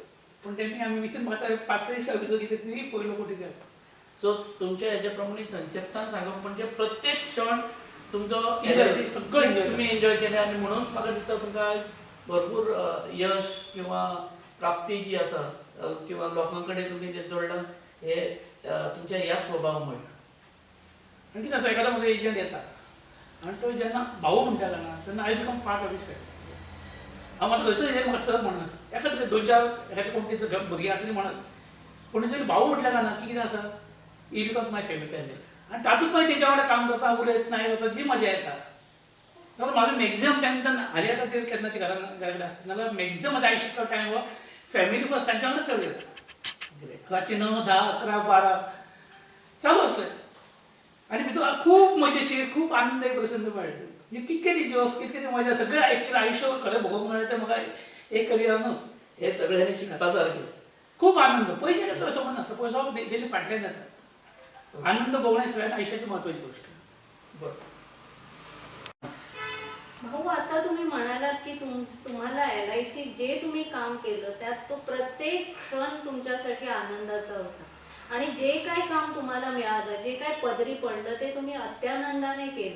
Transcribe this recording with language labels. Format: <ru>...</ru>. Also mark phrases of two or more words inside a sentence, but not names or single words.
<kok>पण तेन्ना आमी विथीन 5-6 दिसां भितर कितें तरी पयलो कोटी केलो.</kok> <mr>सो तुमच्या हेच्या प्रमाणे संक्षिप्तान सांगप म्हणजे प्रत्येक क्षण तुमचो LIC सगळं तुम्ही एन्जॉय केले आणि म्हणून म्हाका दिसता तुमकां आयज भरपूर यश किंवा प्राप्ती जी आसा किंवा लोकांकडे तुम्ही जे जोडलं हे तुमच्या याच स्वभावामुळे. आणखी कसं एखादा मध्ये एजंट येतात आणि तो ज्यांना भाऊ म्हणता ना त्यांना</mr> <en>I become part of history.</en> <kok>आम्हाला घरचं एजंट मला सर म्हणत एखादं 2-4 एखादी कोणती भुरगी असली म्हणत पण जरी भाऊ म्हटलं का ना की कितें आसा</kok> <en>he becomes my family</en> <kok>आणि तातूंत मागीर तेच्या वांगडा काम करता उलयत नाही वता जी मजा येता. कारण माझं</kok> <en>maximum time</en> <kok>त्यांना हाली आतां ते केन्ना ते घराकडे असता नाजाल्यार मॅक्झिमम माझ्या आयुष्यातलो टायम हो फॅमिली बस तांच्या वांगडा चड येता. रातचे 9, 10, 11, 12 चालू असलें आणि भितर खूब मजेशीर खूब आनंददायी प्रसंग मेळ्ळे. म्हणजे कितके ती जोक्स कितके ती मजा सगळें एक्चुअली आयुष्य खरें भोगूंक मेळ्ळें तें म्हाका एक करियरानूच हे सगळ्यांनी शिकपासारखें. खूप आनंद पैशाचे तर संबंध नसता पैसा डेली फाटल्यान जाता.</kok> <mr>आनंद भोगणे सगळ्यात आयुष्याची महत्वाची गोष्ट. बरं. भाऊ आता तुम्ही म्हणालात की तुम्हाला LIC जे तुम्ही काम केलं त्यात तो प्रत्येक क्षण तुमच्यासाठी आनंदाचा होता आणि जे काय काम तुम्हाला मिळालं जे काय पदरी पडलं ते तुम्ही अत्यानंदाने केलं.</mr>